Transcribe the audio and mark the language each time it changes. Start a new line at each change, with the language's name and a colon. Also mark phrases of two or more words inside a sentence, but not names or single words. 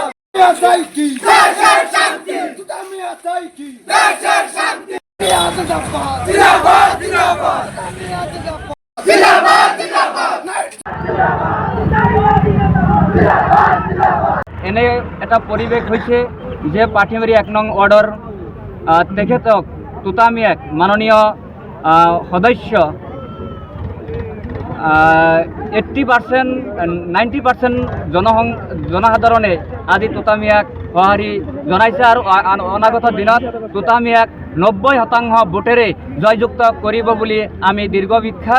Bangla: চাই কি দেশের শান্তি তুতামিয়া চাই কি দেশের শান্তি জিন্দাবাদ জিন্দাবাদ জিন্দাবাদ জিন্দাবাদ জিন্দাবাদ
Assamese: এনে এটা পরিবেশ হয়েছে যে পাঠিমারি 1 নং অর্ডার তেখেতক তুতামিয়াক মাননীয় সদস্য 80% 90% জনসাধাৰণে আজি তুতামিয়াক সঁহাৰি জনাইছে আৰু অনাগত দিনত তুতামিয়াক 90% ভোটেৰে জয়যুক্ত কৰিব বুলি আমি দীৰ্ঘ বিশ্বাস।